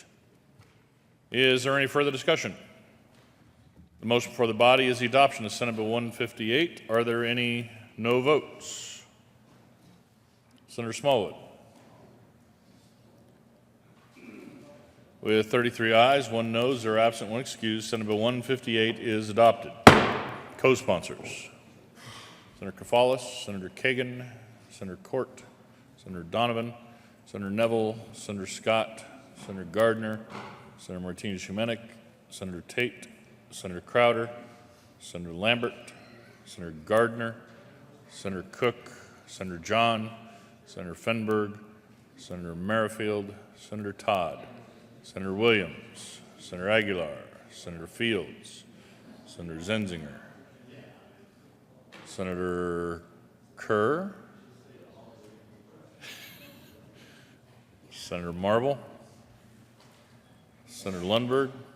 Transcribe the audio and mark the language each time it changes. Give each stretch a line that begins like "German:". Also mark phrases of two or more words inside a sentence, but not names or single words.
English: Is there any further discussion? The motion before the body is the adoption of Senate Bill 158. Are there any no votes? Senator Smallwood. With 33 ayes, 1 no, 0 absent, 1 excused, Senate Bill 158 is adopted. Co-sponsors: Senator Kafalis, Senator Kagan, Senator Court, Senator Donovan, Senator Neville, Senator Scott, Senator Gardner, Senator Martinez-Humenick, Senator Tate, Senator Crowder, Senator Lambert, Senator Gardner, Senator Cook, Senator John, Senator Fenberg, Senator Merrifield, Senator Todd, Senator Williams, Senator Aguilar, Senator Fields, Senator Zenzinger, Senator Kerr, Senator Marble, Senator Lundberg.